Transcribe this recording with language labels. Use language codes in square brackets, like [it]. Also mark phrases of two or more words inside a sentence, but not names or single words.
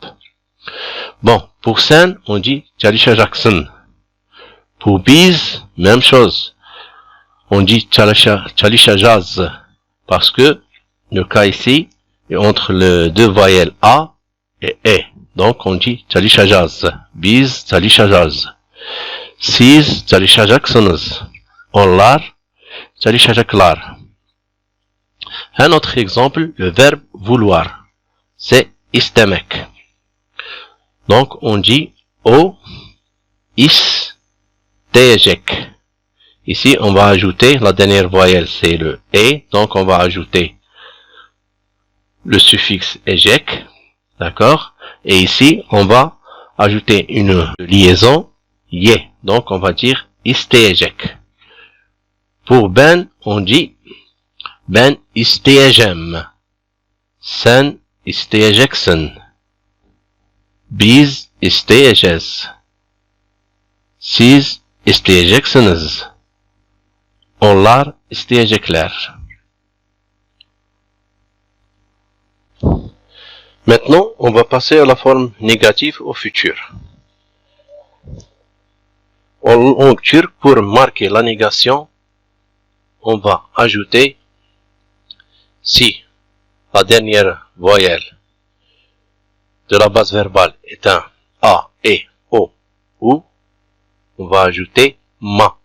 [fr] Bon, pour sen, on dit çalışacaksın. Pour biz, même chose. On dit çalışacağız, parce que le K ici est entre les deux voyelles A et E. Donc on dit çalışacağız. [tr] Biz çalışacağız. Siz çalışacaksınız. Onlar çalışacaklar. [fr] Un autre exemple, le verbe vouloir. C'est istemek. Donc on dit [tr] o isteyecek. [fr] Ici on va ajouter la dernière voyelle, c'est le e. Donc on va ajouter le suffixe ejek. D'accord? Et ici, on va ajouter une liaison ye. Donc, on va dire isteyecek. Pour ben, on dit [tr] ben isteyeceğim. Sen isteyeceksin. Biz isteyeceğiz. Siz isteyeceksiniz. Onlar isteyecekler. [fr] Maintenant, on va passer à la forme négative au futur. En langue turque, pour marquer la négation, on va ajouter si la dernière voyelle de la base verbale est un A, E, O, U, on va ajouter ma.